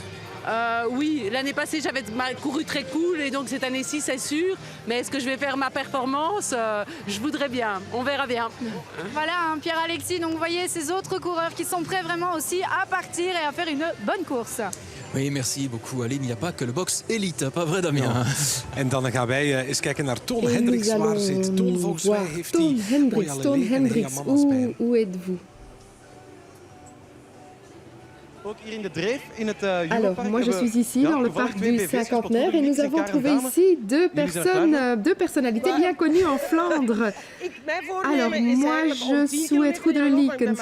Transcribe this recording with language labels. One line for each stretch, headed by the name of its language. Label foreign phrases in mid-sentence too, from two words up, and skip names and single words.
French: Oui, l'année passée j'avais couru très cool et donc cette année-ci c'est sûr. Mais est-ce que je vais faire ma performance? Je voudrais bien, on verra bien. Voilà, Pierre-Alexis, donc vous voyez ces autres coureurs qui sont prêts vraiment aussi à partir et à faire une bonne course. Oui, merci beaucoup Aline. Il n'y a pas que le box élite, pas vrai Damien?
Dutch: En dan gaan wij eens kijken naar Toon Hendricks. Waar zit Toon volgens mij? Heeft hij
French: Toon Hendricks, où êtes-vous? Alors, moi je suis ici dans le parc du Cinquantenaire et nous avons trouvé ici deux personnalités bien connues en Flandre. Alors, moi je souhaite Goedele-Liekens.